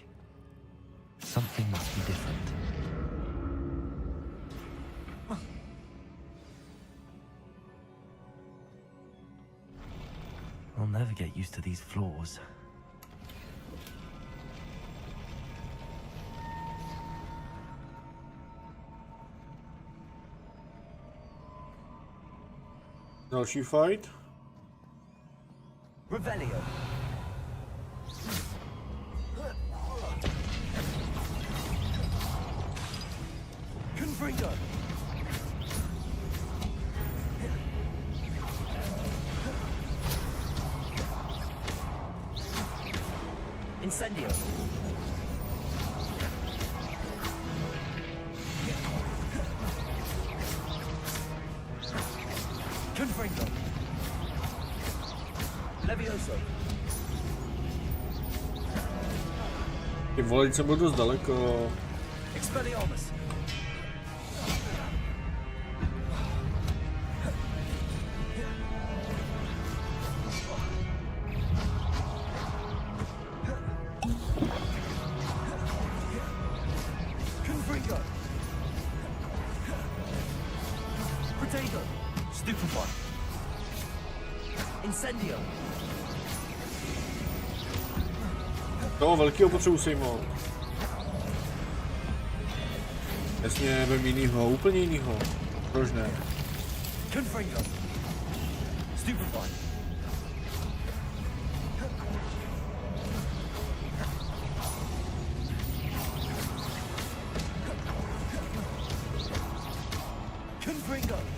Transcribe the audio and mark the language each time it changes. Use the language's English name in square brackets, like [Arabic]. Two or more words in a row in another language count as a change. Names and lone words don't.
[English] Something must be different. I'll never get used to these floors. [Czech] Další fight. Revelio. Confringo. Incendio. Confringo. Levioso. Ty vole, jsem byl dost daleko. Expelliarmus. Confringo. Potato. Stupefy. Incendio. Toho velkého potřebuji sejmout. Jasně, vem jinýho, úplně jinýho. Proč ne? Confringo. Stupefy. Confringo.